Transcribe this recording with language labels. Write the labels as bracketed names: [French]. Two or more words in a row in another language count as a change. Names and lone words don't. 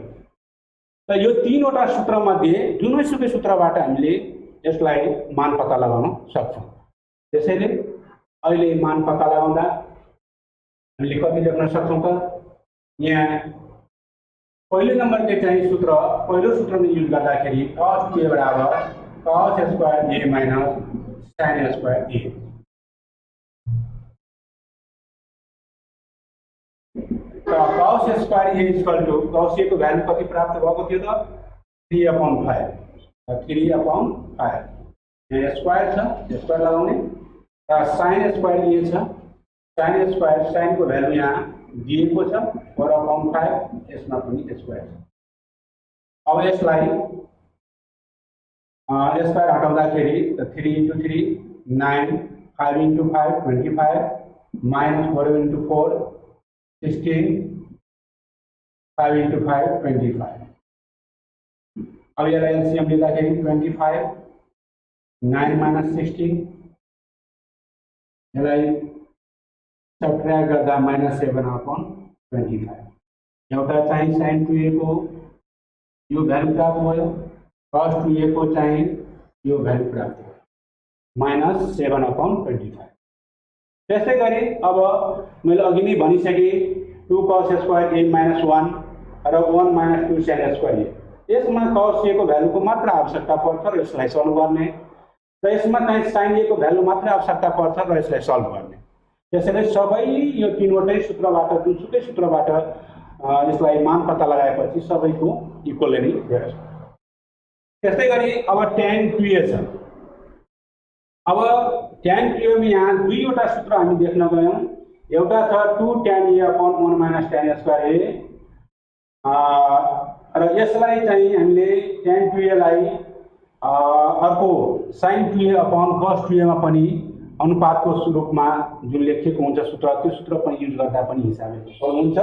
[Nepali] त यो तीनवटा सूत्र मध्ये जुनैसुकै सूत्रबाट हामीले यसलाई मान पत्ता लगाउन सक्छौं। त्यसैले अहिले मान पत्ता लगाउँदा हामीले कति लेख्न सक्छौं त यहाँ पहिलो नंबर के चाहिँ सूत्र पहिलो सूत्रमा युज गर्दाखेरि cos 2a बराबर cos स्क्वायर a माइनस sin स्क्वायर a। तो cos स्क्वायर a [English] equal to [Nepali] cos a को भ्यालु कति प्राप्त भएको थियो त 3/5 3/5 यहाँ स्क्वायर छ स्क्वायर लगाउने र sin स्क्वायर a छ sin स्क्वायर sin को भ्यालु यहाँ दिएको छ 4/5 यसमा पनि स्क्वायर छ। अब यसलाई स्क्वायर हटाउँदाखेरि [English] 3 into 3 9 5 into 5 25 minus 4 into 4 16 5 into 5 25। [Nepali] अब यसलाई एलसीएम लिँदाखेरि 25 9 minus 16 यसलाई सब्ट्र्याक्ट गर्दा -7/25 एउटा चाहिँ sin 2a को यो भ्यालु प्राप्त भयो cos 2a को चाहिँ यो भ्यालु प्राप्त भयो -7/25। त्यसै गरी अब मैले अघि नै भनिसकेँ 2 cos स्क्वायर a minus 1 र 1 minus 2 sin स्क्वायर a। यसमा cos a को भ्यालुको मात्र आवश्यकता पर्छ र यसलाई सल्भ गर्ने र यसमा चाहिँ sin a को भ्यालु मात्र आवश्यकता पर्छ र यसलाई सल्भ गर्ने। त्यसैले सबै यो तीनवटै सूत्रबाट जुनसुकै सूत्रबाट यसलाई मान पत्ता लगाएपछि सबैको इक्वल नै भेट्छ। त्यसै गरी अब tan 2a छ। अब tan 2a मा यहाँ दुईवटा सूत्र हामी देख्न गयौं। एउटा छ [English] 2 tan a upon 1 minus tan स्क्वायर a [Nepali] र यसलाई चाहिँ हामीले tan 2a लाई अर्को [English] sin 2a upon cos 2a [Nepali] मा पनि अनुपातको रूपमा जुन लेखिएको हुन्छ सूत्र त्यो सूत्र पनि युज गर्दा पनि हिसाबले सल्भ हुन्छ।